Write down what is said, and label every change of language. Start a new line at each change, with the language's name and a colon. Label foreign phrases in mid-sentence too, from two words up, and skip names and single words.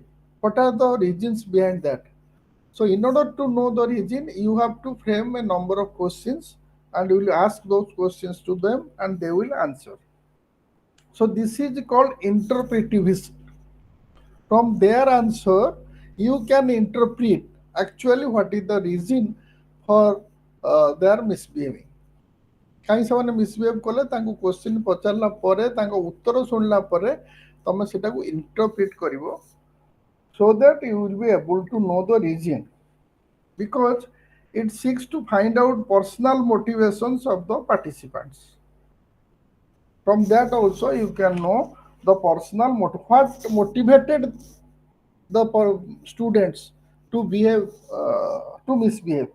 English: What are the reasons behind that? So in order to know the reason, you have to frame a number of questions and you will ask those questions to them and they will answer. So this is called interpretivism. From their answer, you can interpret actually what is the reason for their misbehaving.
Odia: କାହିଁ ସେମାନେ ମିସବିହେଭ୍ କଲେ ତାଙ୍କୁ କ୍ୱେଶ୍ଚିନ୍ ପଚାରିଲା ପରେ ତାଙ୍କ ଉତ୍ତର ଶୁଣିଲା ପରେ ତମେ ସେଟାକୁ ଇଣ୍ଟରପ୍ରିଟ୍ କରିବ
English: so that you will be able to know the reason because it seeks to find out personal motivations of the participants. From that also you can know the personal what motivated the students to behave to misbehave.